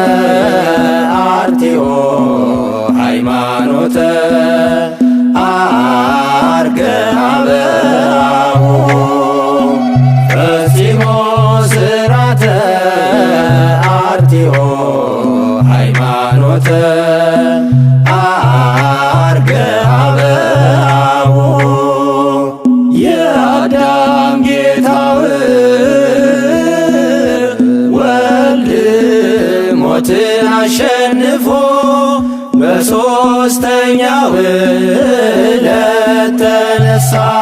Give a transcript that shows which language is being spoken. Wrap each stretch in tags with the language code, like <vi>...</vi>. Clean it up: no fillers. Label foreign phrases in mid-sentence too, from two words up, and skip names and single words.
<gez>አርቲኦ ሃይማኖተ ዐርገ ኀበአቡሁ ፈጺሞ ሥርዓተ አርቲኦ ሃይማኖተ ዐርገ ኀበአቡሁ</gez> <am>የአዳም ጌታው ወልድ ሞትን አሸንፎ በሦስተኛው ዕለት ተነሣ።</am>